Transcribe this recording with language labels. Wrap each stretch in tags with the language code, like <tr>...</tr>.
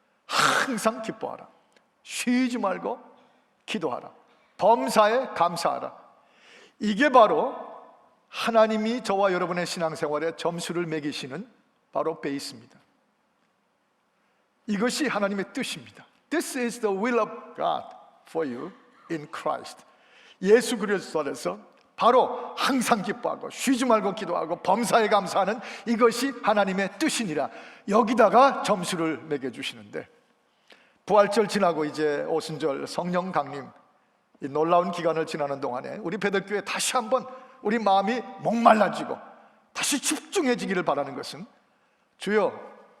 <ko>항상 기뻐하라, 쉬지 말고 기도하라, 범사에 감사하라. 이게 바로 하나님이 저와 여러분의 신앙생활에 점수를 매기시는 바로 베이스입니다. 이것이 하나님의 뜻입니다.</ko> <en>This is the will of God for you in Christ.</en> <ko>예수 그리스도 안에서 바로 항상 기뻐하고 쉬지 말고 기도하고 범사에 감사하는 이것이 하나님의 뜻이니라. 여기다가 점수를 매겨주시는데, 부활절 지나고 이제 오순절 성령 강림, 이 놀라운 기간을 지나는 동안에 우리 베들교회 다시 한번 우리 마음이 목말라지고 다시 집중해지기를 바라는 것은, 주여,</ko>